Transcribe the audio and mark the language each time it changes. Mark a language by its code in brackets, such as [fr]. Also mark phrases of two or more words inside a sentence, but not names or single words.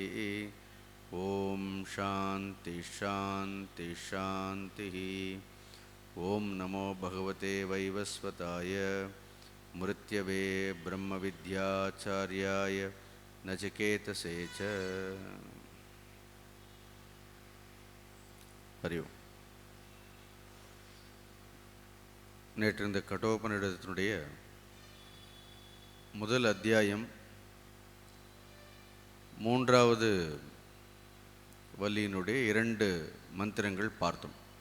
[sa] ओम शांति शांति शांति। ओम नमो भगवते वैवस्वताय मृत्यवे ब्रह्मविद्याचार्याय नचिकेतसे च। हरि ओम। [ta] நேற்று இந்த கடோபனிடத்தினுடைய முதல் அத்தியாயம் 3வது வள்ளியினுடைய 2 மந்திரங்கள் பார்த்தோம்.